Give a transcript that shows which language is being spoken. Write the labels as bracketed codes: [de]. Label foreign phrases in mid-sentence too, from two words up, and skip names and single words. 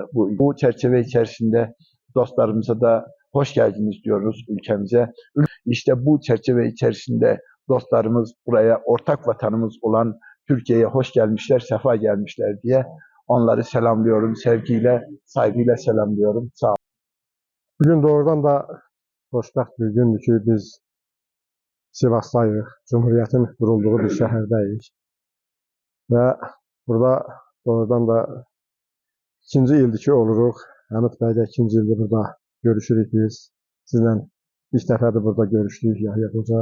[tr] Bu çerçeve içerisinde dostlarımıza da hoş geldiniz diyoruz ülkemize. İşte bu çerçeve içerisinde dostlarımız buraya ortak vatanımız olan Türkiye'ye hoş gelmişler, sefa gelmişler diye onları selamlıyorum. Sevgiyle, saygıyla selamlıyorum. Sağ olun. [az] Bugün doğrudan da xoşbəxt bir gündür ki, biz Sivasdayıq, Cumhuriyyətin qurulduğu bir şəhərdəyik və burada doğrudan da ikinci ildir ki, oluruq. Həmid bəy də ikinci ildir burada görüşürük biz. Sizlə ilk dəfədir burada görüşdük Yahya Qoca.